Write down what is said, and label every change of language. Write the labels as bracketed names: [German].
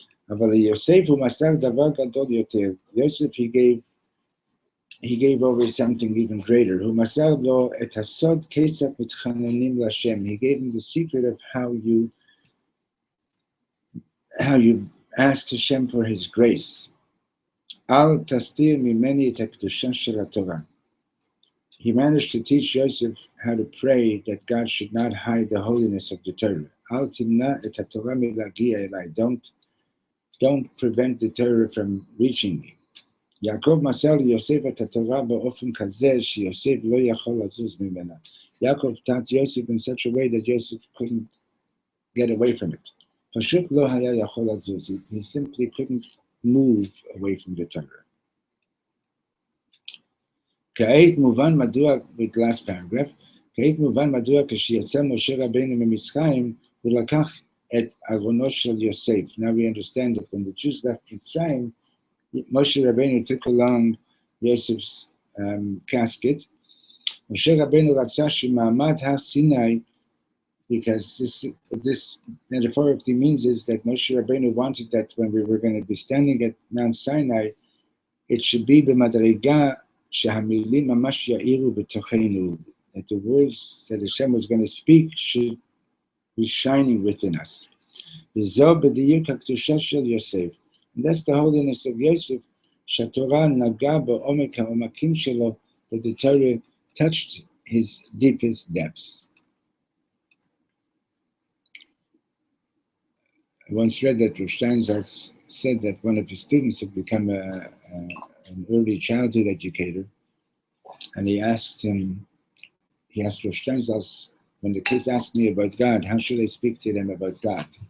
[Hebrew] אבל ליוסף הוא מסר דבר גדול יותר. [English] Yosef, he gave over something even greater. [Hebrew] הוא מסר לו את הסוד כיצד מתחננים להשם. [English] He gave him the secret of how you ask Hashem for his grace. [Hebrew] אל תסתיר ממני את הקדושה של התורה. [English] He managed to teach Joseph how to pray that God should not hide the holiness of the Torah. [Hebrew] אל תמנע את התורה מלהגיע אליי. [English] Don't prevent the Torah from reaching me. [Hebrew] יעקב מסר ליוסף את התורה באופן כזה שיוסף לא יכול לזוז ממנה. [English] Yaakov taught Yosef in such a way that Yosef couldn't get away from it. [Hebrew] פשוט לא היה יכול לזוז. [English] He simply couldn't move away from the Torah. [Hebrew] כעת מובן מדוע, [English] with last paragraph, [Hebrew] כעת מובן מדוע כשיצא משה רבינו ממצרים, הוא לקח את ארונו של יוסף. [English] Now we understand that when the Jews left Mitzrayim, Moshe Rabbeinu took along Yosef's casket. Moshe Rabbeinu [Hebrew] רצה שמעמד הר סיני, [English] because this metaphorically means is that Moshe Rabbeinu wanted that when we were going to be standing at Mount Sinai, it should be [Hebrew] במדרגה שהמילים ממש יאירו בתוכנו, [English] that the words that Hashem was going to speak should be shining within us. [Hebrew] וזו בדיוק הקדושה של יוסף. [English] And that's the holiness of Yosef, [Hebrew] שהתורה נגעה בעומק העומקים שלו, [English] that the Torah touched his deepest depths. I once read that Reb Steinsaltz said that one of his students had become an early childhood educator, and he asked Reb Steinsaltz, when the kids asked me about God, how should I speak to them about God?